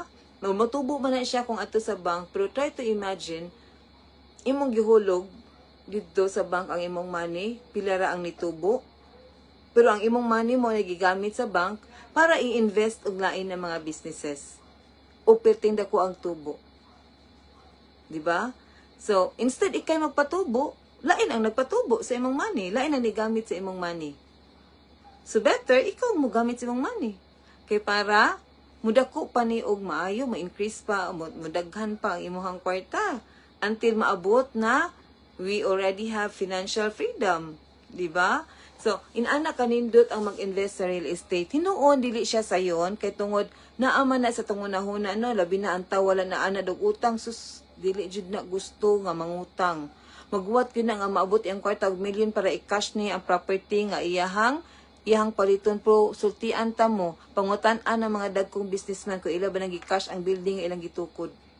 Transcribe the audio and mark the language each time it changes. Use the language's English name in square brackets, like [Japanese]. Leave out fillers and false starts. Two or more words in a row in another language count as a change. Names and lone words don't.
[Cebuano] Matubo man na siya kung ato sa bank, pero [English] try to imagine [Cebuano] imong gihulog dito sa bank ang imong money, pila ra ang nitubo, pero ang imong money mo nagigamit sa bank para i-invest og lain na mga businesses o perting dako ang tubo. Diba? So instead ikay magpatubo, lain ang nagpatubo sa imong money, lain ang nigamit sa imong money. So better ikaw mo gamit sa imong money kay para mudako pa ni og maayo, ma-increase pa, mudaghan pa ang imuhang kwarta until maabot na [English] we already have financial freedom. [Cebuano] di ba? So, inana kanindot ang mag-invest sa [English] real estate. [Cebuano] Hinuon dili siya sayon kay tungod naama na sa tungunahuna no, labi na ang wala na ana og utang sus dili jud na gusto nga mangutang. Magbuhat gyud na nga maabot ang kwarta og milyon para i-cash ni ang property nga iyahang paliton pro sultian ta mo pangutan-an ang mga dagkong businessman kung ila ba nang gi-cash ang building nga ilang gitukod.